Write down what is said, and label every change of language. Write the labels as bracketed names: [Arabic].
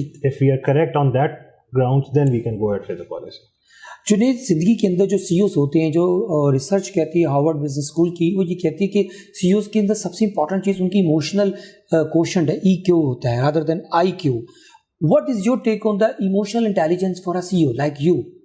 [English] If we are correct on that grounds, then we can go ahead with the policy. [Urdu] Junaid, زندگی کے اندر جو سی Os ہوتے ہیں، جو ریسرچ کہتی ہے ہارورڈ بزنس اسکول کی، وہ یہ کہتی ہے کہ سی اوز کے اندر سب سے امپورٹنٹ چیز ان کی ایموشنل کوشنٹ ہے، ای کیو ہوتا ہے rather than I Q. [English] What is your take on the emotional intelligence for a CEO like you?